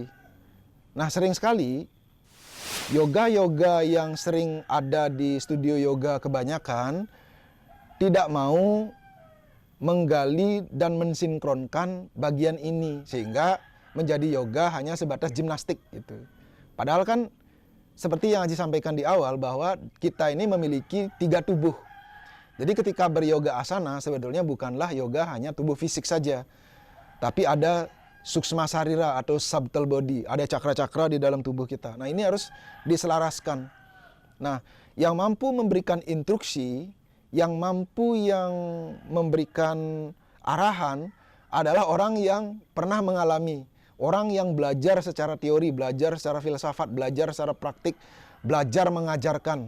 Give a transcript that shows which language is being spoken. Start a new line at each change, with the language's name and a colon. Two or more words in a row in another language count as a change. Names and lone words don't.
Indonesian: Nah, sering sekali yoga-yoga yang sering ada di studio yoga kebanyakan tidak mau menggali dan mensinkronkan bagian ini, sehingga menjadi yoga hanya sebatas gimnastik gitu. Padahal kan seperti yang Aji sampaikan di awal bahwa kita ini memiliki 3 tubuh. Jadi ketika beryoga asana sebetulnya bukanlah yoga hanya tubuh fisik saja, tapi ada suksma sarira atau
English: subtle body,
Indonesian: ada cakra-cakra di dalam tubuh kita. Nah, ini harus diselaraskan. Nah, yang mampu memberikan instruksi, yang memberikan arahan adalah orang yang pernah mengalami, orang yang belajar secara teori, belajar secara filsafat, belajar secara praktik, belajar mengajarkan.